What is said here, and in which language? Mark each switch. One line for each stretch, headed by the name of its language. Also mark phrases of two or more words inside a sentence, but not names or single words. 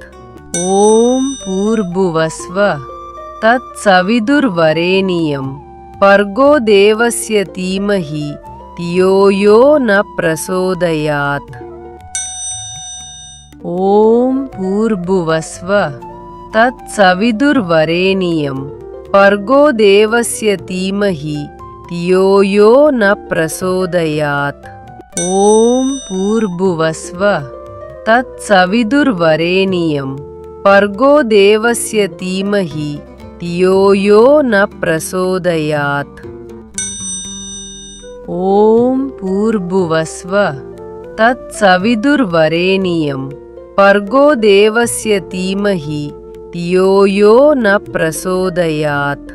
Sanskrit: ॐ भूर्भुवस्वः तत्सवितुर्वरेण्यं भर्गो देवस्य धीमहि धियो यो न प्रचोदयात्। ॐ भूर्भुवस्वः तत्सवितुर्वरेण्यं भर्गो देवस्य धीमहि धियो यो न प्रचोदयात्। ఓం భూర్భువస్వ తత్సవిదుర్వరేణ్యం భర్గో దేవస్య ధీమహి ధియో యో న ప్రచోదయాత్. ఓం భూర్భువస్వ తత్సవిదుర్వరేణ్యం భర్గో దేవస్య ధీమహి ధియో యో న ప్రచోదయాత్.